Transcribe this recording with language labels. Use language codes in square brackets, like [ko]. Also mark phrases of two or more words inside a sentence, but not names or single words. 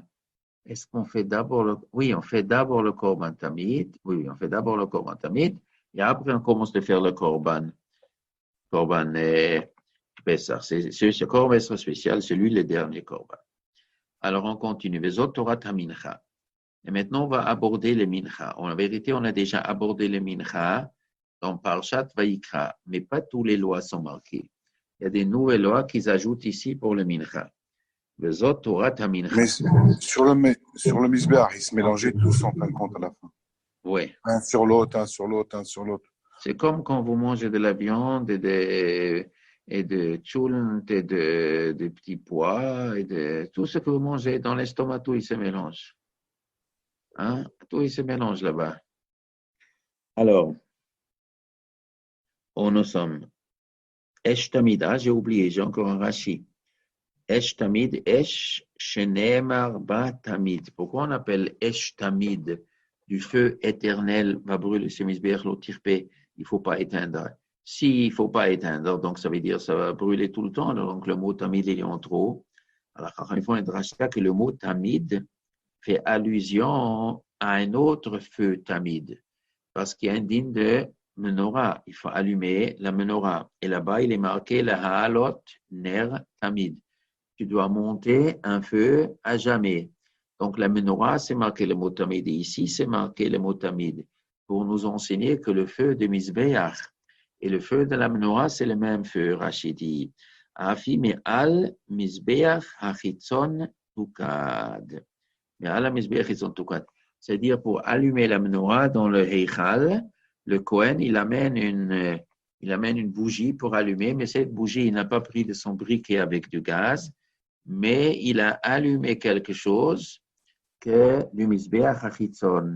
[fr] Est-ce qu'on fait d'abord Oui, on fait d'abord le [he] קרבן תמיד. [fr] Oui, on fait d'abord le [he] קרבן תמיד. [fr] Et après, on commence de faire le korban. [he] קרבן פסח. [fr] C'est ce korban spécial, c'est lui le dernier korban. Alors, on continue. [he] וזאת תורת מנחה. [fr] Et maintenant, on va aborder le mincha. En vérité, on a déjà abordé le mincha dans Parshat Vayikra, mais pas toutes les lois sont marquées. Il y a des nouvelles lois qu'ils ajoutent ici pour le mincha. [he] וזאת תורת מנחה. [fr] Mais sur le misbéach, ils se mélangeaient tous en fin de compte à la fin. Oui. Un sur l'autre, un sur l'autre, un sur l'autre. C'est comme quand vous mangez de la viande et de tchoulent et de petits pois et de tout ce que vous mangez dans l'estomac, tout il se mélange. Hein? Tout il se mélange là-bas. Alors, où nous sommes? [he] אש תמיד, [fr] j'ai oublié, j'ai encore un rashi. [he] אש תמיד, אש שנאמר בה תמיד. [fr] Pourquoi on appelle [he] אש תמיד? [fr] Du feu éternel va brûler ce misbéach l'otirpé. Il ne faut pas éteindre. S'il ne faut pas éteindre, donc ça veut dire que ça va brûler tout le temps. Donc le mot tamid, il est en trop. Alors, il faut un drasha que le mot tamid fait allusion à un autre feu tamid. Parce qu'il y a un digne de menorah. Il faut allumer la menorah. Et là-bas, il est marqué [he] להעלות נר תמיד. [fr] tu dois monter un feu à jamais. Donc, la menorah, c'est marqué le mot tamid. Et ici, c'est marqué le mot tamid pour nous enseigner que le feu de Mizbeach et le feu de la menorah, c'est le même feu, Rachid dit. [he] אפי מעל מזבח החיצון תוקד. מעל מזבח החיצון תוקד. [fr] C'est-à-dire, pour allumer la menorah dans le Heichal, le Kohen, il amène une bougie pour allumer, mais cette bougie, il n'a pas pris de son briquet avec du gaz, mais il a allumé quelque chose que du [he] מזבח החיצון.